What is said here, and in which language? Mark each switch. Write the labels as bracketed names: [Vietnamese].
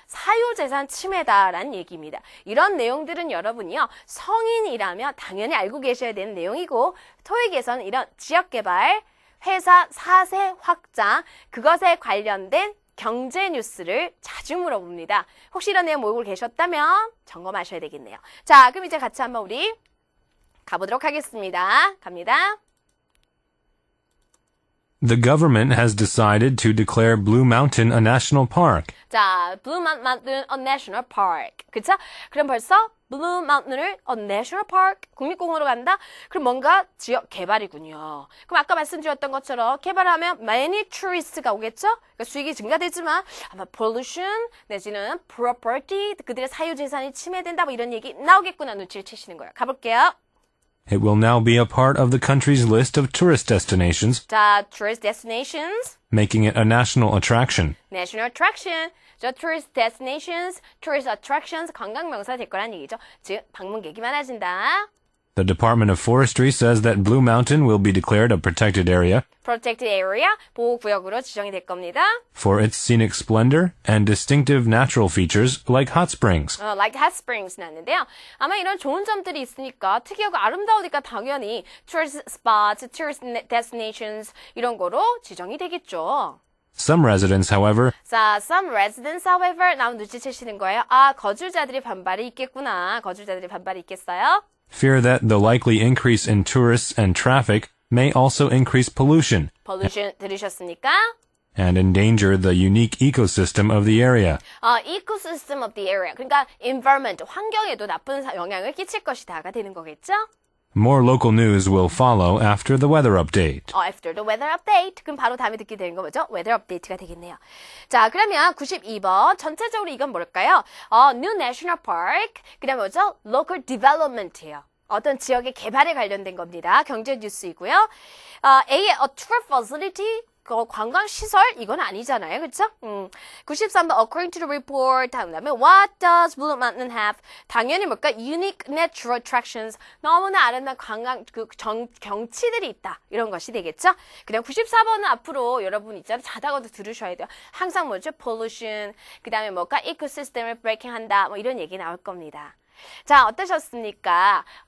[Korean] 사유재산 침해다라는 얘기입니다. 이런 내용들은 여러분이요 성인이라면 당연히 알고 계셔야 되는 내용이고 토익에서는 이런 지역개발 회사 사세 확장, 그것에 관련된 경제 뉴스를 자주 물어봅니다. 혹시 이런 내용 모르고 계셨다면 점검하셔야 되겠네요. 자, 그럼 이제 같이 한번 우리 가보도록 하겠습니다. 갑니다. [English] The government has decided to declare Blue Mountain a national park. 자, Blue Mountain a National Park. 그쵸? [Korean] 그럼 벌써 Blue Mountain을 a National Park, 국립공원으로 간다? 그럼 뭔가 지역 개발이군요. 그럼 아까 말씀드렸던 것처럼 개발하면 many touri스트가 오겠죠? 그러니까 수익이 증가되지만 아마 pollution 내지는 property, 그들의 사유재산이 침해된다 뭐 이런 얘기 나오겠구나 눈치를 채시는 거예요. 가볼게요. [English] It will now be a part of the country's list of tourist destinations, 자, tourist destinations, making it a national attraction. national attraction. [Korean] 저 [English] tourist destinations, tourist attractions, [Korean] 관광 명사 될 거란 얘기죠. 즉, 방문객이 많아진다. [English] The Department of Forestry says that Blue Mountain will be declared a protected area protected area, [Korean] 보호구역으로 지정이 될 겁니다. [English] for its scenic splendor and distinctive natural features like hot springs. Like hot springs [Korean] 났는데요. 아마 이런 좋은 점들이 있으니까 특이하고 아름다우니까 당연히 [English] tourist spots, tourist destinations [Korean] 이런 거로 지정이 되겠죠. [English] Some residents, however, [Korean] 자, [English] some residents, however, [Korean] 나온 눈치채시는 거예요. 아, 거주자들이 반발이 있겠구나. 거주자들이 반발이 있겠어요? [English] fear that the likely increase in tourists and traffic may also increase pollution [Korean] pollution 들으셨습니까? [English] and endanger the unique ecosystem of the area. ecosystem of the area. [Korean] 그러니까 environment, 환경에도 나쁜 영향을 끼칠 것이다가 되는 거겠죠? [English] More local news will follow after the weather update. After the weather update. [Korean] 그럼 바로 다음에 듣게 되는 거 뭐죠? weather update가 되겠네요. 자, 그러면 92번. 전체적으로 이건 뭘까요? [English] New National Park. [Korean] 그 다음에 뭐죠? [English] Local Development예요. [Korean] 어떤 지역의 개발에 관련된 겁니다. 경제 뉴스이고요. A의 [English] a tour facility. [Korean] 관광시설? 이건 아니잖아요. 그렇죠? [English] 93번 according to the report. [Korean] 다음에 [English] what does Blue Mountain have? [Korean] 당연히 뭘까? [English] unique natural attractions. [Korean] 너무나 아름다운 관광 경치들이 있다. 이런 것이 되겠죠? 그다음 94번은 앞으로 여러분 있잖아요. 자다가도 들으셔야 돼요. 항상 뭐죠? pollution. 그다음에 뭘까? ecosystem을 breaking한다. 뭐 이런 얘기 나올 겁니다. 자, 어떠셨습니까?